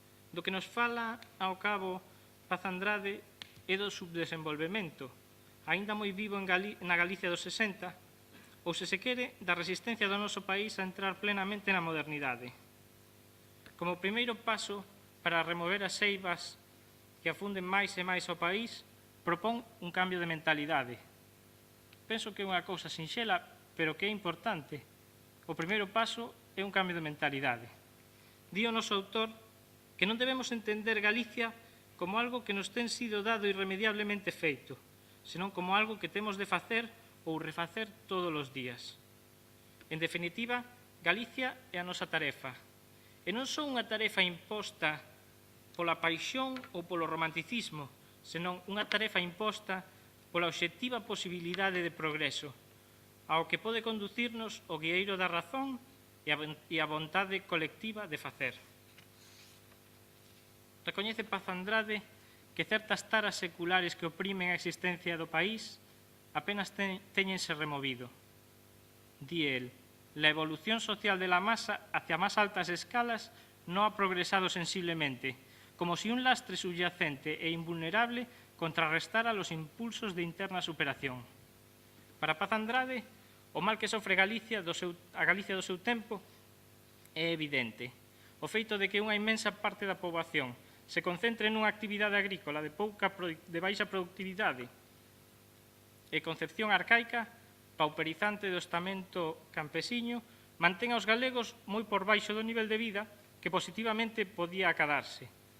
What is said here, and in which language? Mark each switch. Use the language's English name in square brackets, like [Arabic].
[Galician] Do que nos fala ao cabo Paz Andrade é do subdesenvolvemento, aínda moi vivo na Galicia dos 60, ou, se se quere, da resistencia do noso país a entrar plenamente na modernidade. Como primeiro paso para remover as eivas que afunden máis e máis ao país, propón un cambio de mentalidade. Penso que é unha cousa sinxela, pero que é importante. O primeiro paso é un cambio de mentalidade. Di o noso autor que non debemos entender Galicia como algo que nos ten sido dado irremediablemente feito, senón como algo que temos de facer ou refacer todos os días. En definitiva, Galicia é a nosa tarefa. E non só unha tarefa imposta pola paixón ou polo romanticismo, senón unha tarefa imposta pola obxectiva posibilidade de progreso, ao que pode conducirnos o guieiro da razón e a vontade colectiva de facer. Recoñece Paz Andrade que certas taras seculares que oprimen a existencia do país apenas teñense removido. [Spanish] Di el, la evolución social de la masa hacia más altas escalas no ha progresado sensiblemente, como si un lastre subyacente e invulnerable contrarrestara los impulsos de interna superación. [Galician] Para Paz Andrade, o mal que sofre a Galicia do seu tempo é evidente. O feito de que unha inmensa parte da poboación se concentre nunha actividade agrícola de baixa productividade e concepción arcaica, pauperizante do estamento campesiño, mantén aos galegos moi por baixo do nivel de vida que positivamente podía acadarse.